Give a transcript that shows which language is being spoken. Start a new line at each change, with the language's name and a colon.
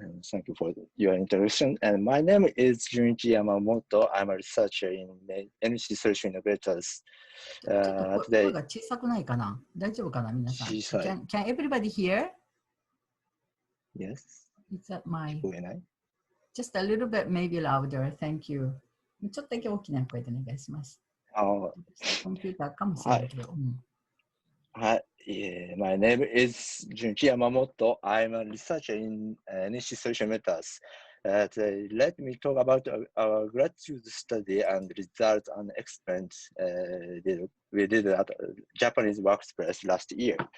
English: Thank you for your introduction. And my name is Junichi Yamamoto. I'm a researcher in NEC Solution Innovators.
Japanese: 声が小さくないかな?大丈夫かな皆さん?
English: Can everybody hear? Yes. Is that my...
Japanese: 聞こえない?
English: Just a little bit maybe louder. Thank you.
Japanese: ちょっとだけ大きな声でお願いします。コンピューターかもしれないけど。
English: Hi, my name is Junichi Yamamoto. I'm a researcher in NEC Solution Methods. Let me talk about our gratitude study and results and experiments we did at Japanese workplace last year.